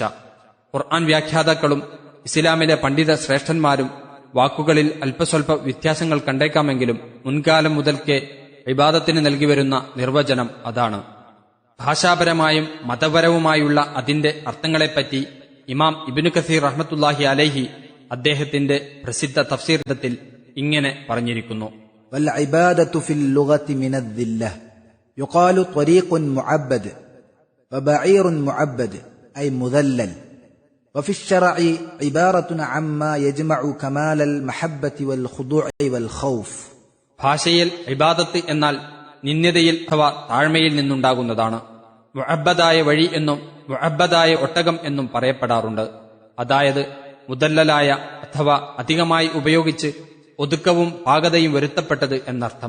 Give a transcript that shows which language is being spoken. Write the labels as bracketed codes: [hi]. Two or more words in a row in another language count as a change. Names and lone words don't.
[ml] ഖുർആൻ വ്യാഖ്യാതാക്കളും ഇസ്ലാമിലെ പണ്ഡിത ശ്രേഷ്ഠന്മാരും വാക്കുകളിൽ അല്പസ്വല്പ വ്യത്യാസങ്ങൾ കണ്ടേക്കാമെങ്കിലും മുൻകാലം മുതൽക്കേ ഇബാദത്തിന് നൽകിവരുന്ന നിർവചനം അതാണ്. ഭാഷാപരമായും മതപരവുമായുള്ള അതിന്റെ അർത്ഥങ്ങളെപ്പറ്റി ഇമാം ഇബ്നു കസീർ [ar] رحمة الله عليه [ml] അദ്ദേഹത്തിന്റെ പ്രസിദ്ധ തഫ്സീറിൽ ഇങ്ങനെ പറഞ്ഞിരിക്കുന്നു: [ar] والعبادة في اللغة من الذلة يقال طريق معبد وبعير معبد أي مذلل، وفي الشرع عبارة عما يجمع كمال المحبة والخضوع والخوف. [ml] ഭാഷയിൽ ഇബാദത്ത് എന്നാൽ നിന്ദ്യതയിൽ അഥവാ താഴ്മയിൽ നിന്നുണ്ടാകുന്നതാണ്. മുഅബ്ബദായ വഴി എന്നും മുഅബ്ബദായ ഒട്ടകം എന്നും പറയപ്പെടാറുണ്ട്. അതായത് മുദല്ലലായ അഥവാ അധികമായി ഉപയോഗിച്ച് ഒതുക്കവും പാകതയും വരുത്തപ്പെട്ടത് എന്നർത്ഥം.